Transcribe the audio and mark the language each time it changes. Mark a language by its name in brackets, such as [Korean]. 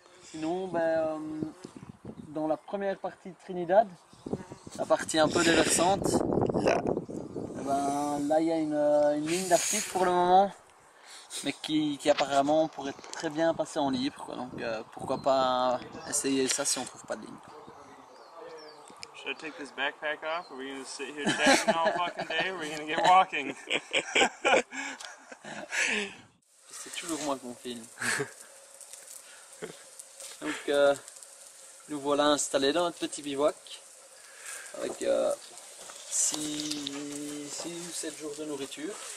[French] Sinon, ben, dans la première partie de Trinidad, la partie un peu déversante, là il y a une ligne d'article pour le moment, mais qui apparemment pourrait très bien passer en libre. Quoi. Donc pourquoi pas essayer ça si on trouve pas de ligne. [English] Should I take this backpack off? Are we gonna sit here chatting all fucking day? Or are we gonna get walking? [French] C'est toujours moi qu'on filme. Donc nous voilà installés dans notre petit bivouac avec 6 ou 7 jours de nourriture.